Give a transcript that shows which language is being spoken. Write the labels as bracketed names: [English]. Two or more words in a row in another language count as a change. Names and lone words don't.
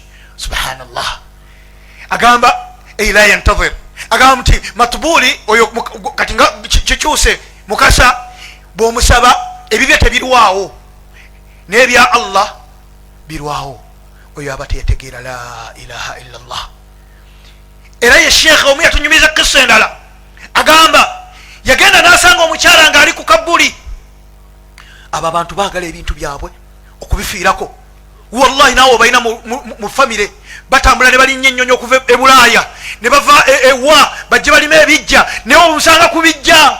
[Ganda] Subhanallah, agamba la yantazir, agamba nti matbuli oyo kati nga kikyuse mukasa bw'omusaba ebibye tebirwawo n'ebya Allah birwawo, oyo aba teyategeera [Arabic] لا إله إلا الله. [Ganda] Era ye sheekh omu yatunyumiza kisa endala, agamba yagenda n'asanga omukyala ng'ali ku kabbuli. Abo abantu baagala ebintu byabwe okubifiirako. Wallahi naawe obalina mu famire batambula ne balinnya ennyonyi okuva e Bulaaya ne bava ewa bajje balima ebijja naye omusanga ku bijja.